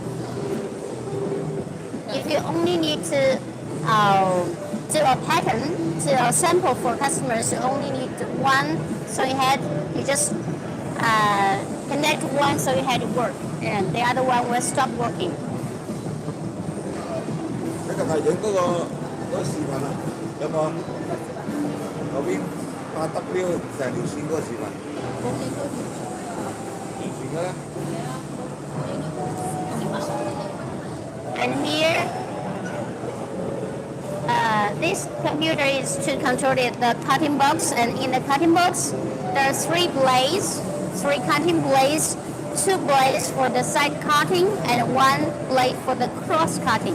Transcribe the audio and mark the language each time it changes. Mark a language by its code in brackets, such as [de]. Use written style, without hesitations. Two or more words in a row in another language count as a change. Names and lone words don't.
[en] If you only need to do a pattern, do a sample for customers, you only need 1 sewing head. You just connect 1 sewing head to work, and the other one will stop working. [yue] 你近係影嗰個視頻啊？有冇啊？嗰邊8W 成條線嗰個視頻，完全嘅咧。 [en] And here, this computer is to control the cutting box, and in the cutting box, there are 3 blades, 3 cutting blades, 2 blades for the side cutting, and 1 blade for the cross cutting.